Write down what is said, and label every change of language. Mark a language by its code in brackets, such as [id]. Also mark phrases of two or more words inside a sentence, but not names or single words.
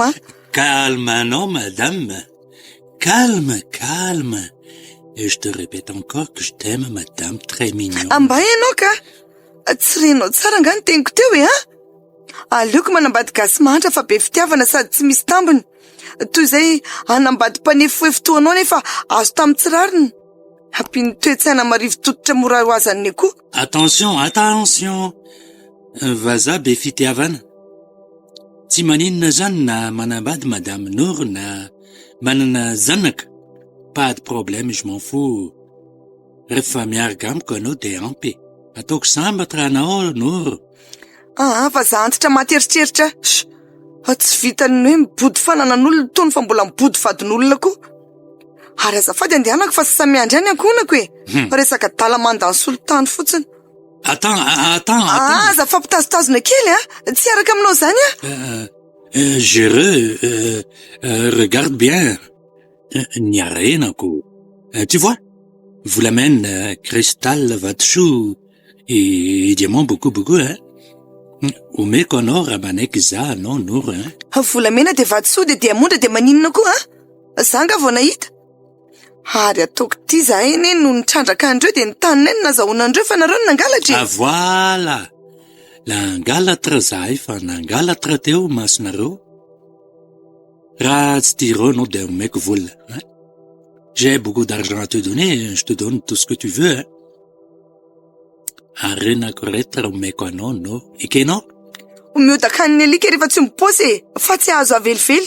[fr] Calme non madame. Calme. Et je te répète encore que je t'aime madame, très mignon. [mg] amba ianao ka tsy renao tsara nga ny teniko teo aleoko manambady gasy mahantra fa be fitiavana sady tsy misy tambiny. Toy izay anambady mpanefoefitoanao nefa azo tamin'ny tsirariny. Hampiny toetsaina marivo tototra mora ho azan'ny koa. Attention. Vazaha be fitiavana. Tsy maninona zany na manambady madame Nour na manana zanaka. [fr] Pas de problème, je m'en fous. [mg] Rehefa miaraka amiko anao dia ampy. Ataoko sambatra anao Nour. Fa za antitra materitreritra. Tsy vitany hoe mibody fananan'olona tony fa mbola mibody vadin'olona koa. Ary azafady andehanako fa sy samiandry any ankonako e. Resaka dalamandany solitany fotsiny. [fr] Attends. [mg] Aza fampitazotazona kely tsy araka aminao zany [fr] regarde bien. [mg] Niarenako. [fr] Tu vois, volamène, cristal, vatosoa et diamant beaucoup, hein. [mg] Omeko anao raha manaiky za anao Nour, hein. Volamena de vatosoa de diamondra de maninona koa zanga vao nahita. Ary ataoko ty za eny no nitrandraka andreo de nitanina eny nazahoana andreo fa nareo nangalatra. [fr] Voilà. [mg] Nangalatra zahay fa nangalatra teo masonareo. Raha tsy direo anao de omeko vola, hein. [fr] J'ai beaucoup d'argent à te donner, je te donne tout ce que tu veux, hein. [mg] Arenako rehetra omeko anao Nour. Ekenao? Miodaka haniny alika rehefa tsy mipôsy fa tsy azo avelively.